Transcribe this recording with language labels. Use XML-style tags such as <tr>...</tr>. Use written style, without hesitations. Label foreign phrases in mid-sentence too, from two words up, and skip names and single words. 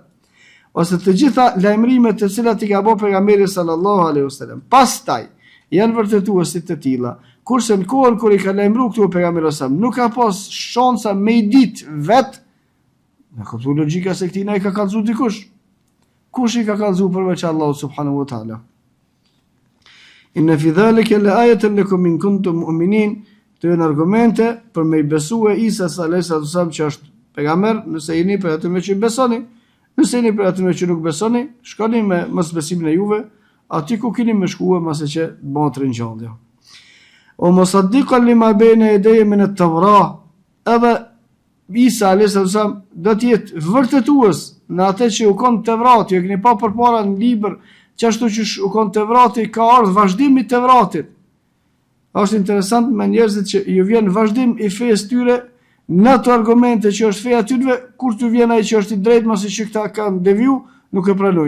<sq>Ose të gjitha lajmërimet të cilat i ka bërë pejgamberi</sq> <ar>صلى الله عليه وسلم,</ar> <sq>pastaj janë vërtetuesit të tilla. Kurse në kohën kur i ka lajmëruar këtu pejgamberi</sq> <ar>صلى الله عليه وسلم,</ar> <sq>nuk ka pas shansa me i ditë vet. Në kuptu logjika se këtina i ka kallëzu dikush. Kush i ka kallëzu përveç Allahu</sq> <ar>سبحانه وتعالى? إن في ذلك لآية لكم إن كنتم مؤمنين.</ar> <sq>Të janë argumente për me i besue Isa</sq> <ar>صلى الله عليه وسلم</ar> <sq>që është pejgamber, nëse jeni për atë që besoni. Nëse jeni për atë që nuk besoni, shkoni me mosbesimin e juve, aty ku keni më shkuar mase që bëhet ringjallja.</sq> <ar>ومصدقا لما بين يديه من التوراة.</ar> <sq>Edhe Isa a.s. do të jetë vërtetues në atë që u kon Tevrati, e keni pa përpara në libër, çashtu që u kon Tevrati ka ardhur vazhdim i Tevratit. Është interesant me njerëzit që ju vjen vazhdim i fesë tyre në ato argumente që është feja tyre, kur të vjen ai që është i drejtë, mos i që këta kanë deviju, nuk e pranojnë.</sq>